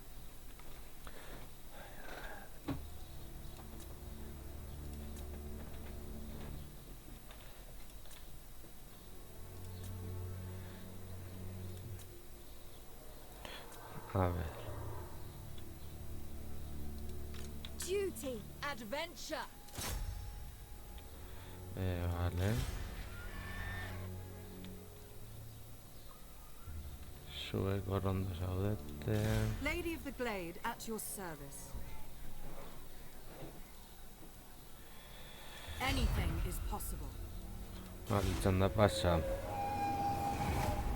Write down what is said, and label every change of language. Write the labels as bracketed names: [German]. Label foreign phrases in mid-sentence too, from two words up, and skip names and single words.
[Spanish] A ver. [Basque] Duty. Adventure. Vale. Zueko rondo zaudete. [English] Lady of the Glade, at your service. Anything is possible. [Basque] Vale, txanda pasa.